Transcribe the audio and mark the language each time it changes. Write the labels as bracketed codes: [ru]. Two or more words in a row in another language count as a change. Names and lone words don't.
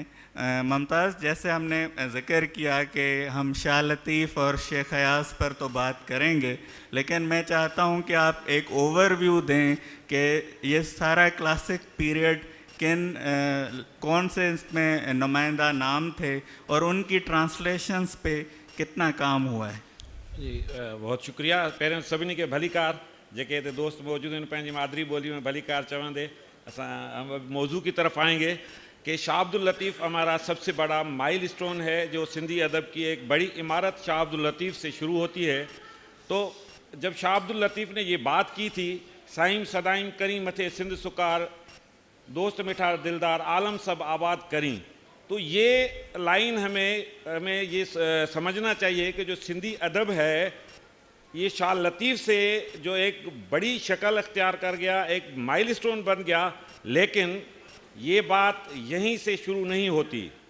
[hi] मुमताज़, जैसे हमने ज़िक्र किया कि हम शाह लतीफ़ और शेख हयास पर तो बात करेंगे, लेकिन मैं चाहता हूं कि आप एक ओवरव्यू दें कि ये सारा [en] classic period [hi] कौन से इसमें नुमाइंदा नाम थे और उनकी ट्रांसलेशंस पे कितना काम हुआ है। जी बहुत शुक्रिया। [sd] पहिरियों सभिनी खे भलीकार, जेके हिते दोस्त मौजूद आहिनि पंहिंजी मादरी ॿोली में भलीकार चवंदे [hi] असां मौजू की तरफ आएंगे कि शाह अब्दुल लतीफ़ हमारा सबसे बड़ा माइलस्टोन है। जो सिंधी अदब की एक बड़ी इमारत शाह अब्दुल लतीफ़ से शुरू होती है। तो जब शाह अब्दुल लतीफ़ ने ये बात की थी, [sd] साईं सदाईं करी मथे सिंध सुकार, दोस्त मिठा दिलदार आलम सब आबाद करी, [hi] तो ये लाइन हमें ये समझना चाहिए कि जो सिंधी अदब है ये शाह लतीफ़ से जो एक बड़ी शक्ल अख्तियार कर गया, एक माइलस्टोन बन गया। लेकिन ये बात यहीं से शुरू नहीं होती।